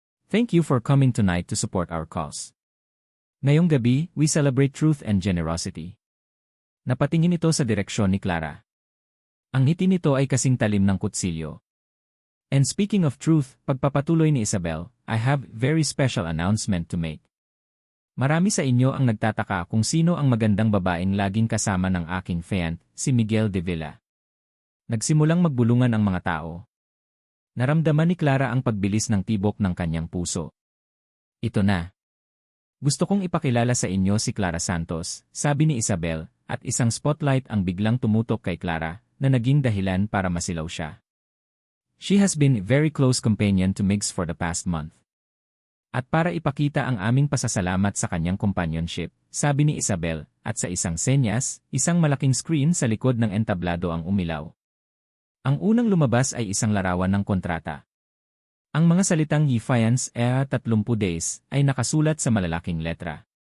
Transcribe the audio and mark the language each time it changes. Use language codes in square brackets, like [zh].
[en] Thank you for coming tonight to support our cause. [tl] Ngayong gabi, [en] we celebrate truth and generosity. [tl] Napatingin ito sa direksyon ni Clara. Ang ngiti nito ay kasing talim ng kutsilyo. [en] And speaking of truth, [tl] pagpapatuloy ni Isabel, [en] I have very special announcement to make. [tl] Marami sa inyo ang nagtataka kung sino ang magandang babaeng laging kasama ng aking fiancé, si Miguel de Villa. Nagsimulang magbulungan ang mga tao. Naramdaman ni Clara ang pagbilis ng tibok ng kanyang puso. Ito na. Gusto kong ipakilala sa inyo si Clara Santos, sabi ni Isabel, at isang spotlight ang biglang tumutok kay Clara, na naging dahilan para masilaw siya. [en] She has been very close companion to Migs for the past month. [tl] At para ipakita ang aming pasasalamat sa kanyang companionship, sabi ni Isabel, at sa isang senyas, isang malaking screen sa likod ng entablado ang umilaw. Ang unang lumabas ay isang larawan ng kontrata. Ang mga salitang Defiance 30 days ay nakasulat sa malalaking letra.